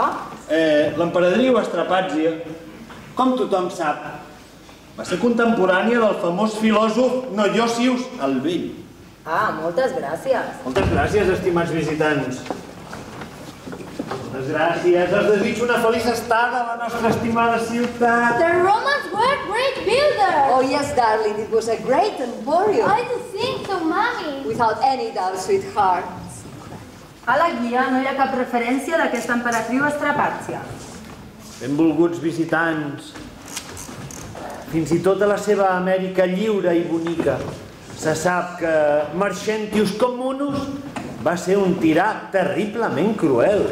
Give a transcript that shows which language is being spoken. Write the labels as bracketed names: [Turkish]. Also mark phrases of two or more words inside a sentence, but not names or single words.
[Catalan] L'emperadriu Estrapàcia, com tothom sap, va ser contemporània del famós filòsof Noiosius el Vell. Ah, moltes gràcies. Moltes gràcies, estimats visitants. Moltes gràcies. Els desitjo una feliç estada a la nostra estimada ciutat. [English] The Romans were great builders. Oh, yes, darling, it was a great emporium. I do think so, Mommy. Without any doubt, sweetheart. [Catalan] A la guia no hi ha cap referència d'aquesta emperatriu Estrapàcia. Benvolguts visitants, fins i tot a la seva Amèrica lliure i bonica, se sap que Marcentius Communus va ser un tirà terriblement cruel.